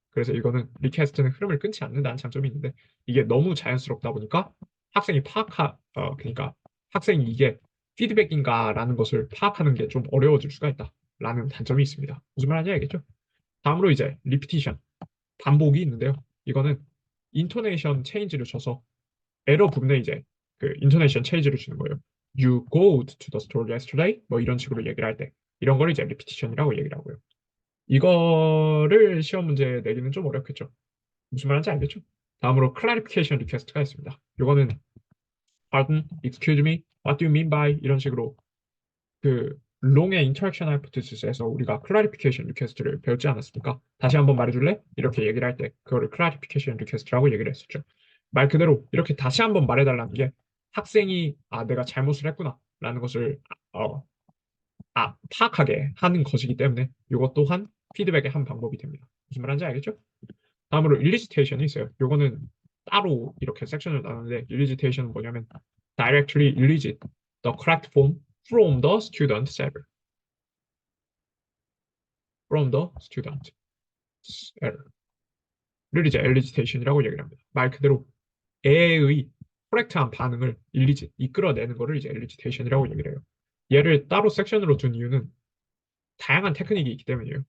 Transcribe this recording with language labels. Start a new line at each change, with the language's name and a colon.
Korean: 그래서 이거는 리퀘스트는 흐름을 끊지 않는다는 장점이 있는데 이게 너무 자연스럽다 보니까 학생이 그러니까 학생이 이게 피드백인가라는 것을 파악하는 게 좀 어려워질 수가 있다라는 단점이 있습니다. 무슨 말인지 알겠죠? 다음으로 이제 리피티션, 반복이 있는데요. 이거는 인토네이션 체인지를 줘서 에러 부분에 이제 그 인토네이션 체인지를 주는 거예요.
English: You go to the store yesterday?
Korean: 뭐 이런 식으로 얘기를 할 때 이런 거를 이제 리피티션이라고 얘기를 하고요. 이거를 시험 문제 내기는 좀 어렵겠죠. 무슨 말인지 알겠죠? 다음으로 clarification request가 있습니다. 이거는
English: pardon, excuse me, what do you mean by
Korean: 이런 식으로 그 롱의 interaction hypothesis에서 우리가 clarification request를 배웠지 않았습니까? 다시 한번 말해줄래? 이렇게 얘기를 할 때 그거를 clarification request라고 얘기를 했었죠. 말 그대로 이렇게 다시 한번 말해달라는 게 학생이 내가 잘못을 했구나라는 것을 어, 파악하게 하는 것이기 때문에 이것 또한 피드백의 한 방법이 됩니다. 무슨 말인지 알겠죠? 다음으로 ellicitation이 있어요. 이거는 따로 이렇게 섹션을 나누는데 ellicitation은 뭐냐면
English: directly elicit the correct form from the student error. from the student error
Korean: 를 이제 ellicitation이라고 얘기를 합니다. 말 그대로 애의 코렉트한 반응을 이끌어내는 거를 이제 ellicitation이라고 얘기를 해요. 얘를 따로 섹션으로 둔 이유는 다양한 테크닉이 있기 때문이에요.